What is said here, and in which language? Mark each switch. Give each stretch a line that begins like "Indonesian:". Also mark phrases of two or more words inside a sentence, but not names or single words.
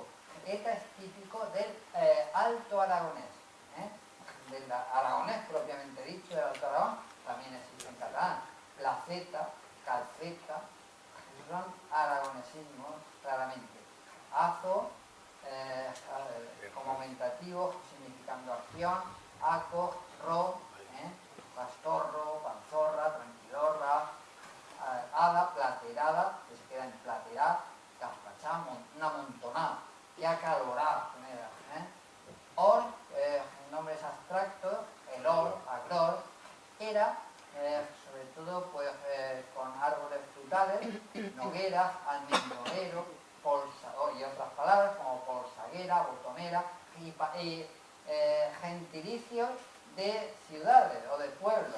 Spanish: Eta es típico del alto aragonés, del aragonés propiamente dicho, del alto Aragón, también existe en catalán. Placeta, calceta, son aragonesismos claramente. Azo, como aumentativo, significando acción. Aco, ro, pastorro, panzorra, tranquilorra. Hada, platerada, que se queda en platerá. Caspachá, una montonada. Y acalorá, or, nombres abstractos, el or, agror, era, sobre todo pues, con árboles frutales, noguera, almendronero, y otras palabras como polsaguera, botonera, y gentilicios de ciudades o de pueblos.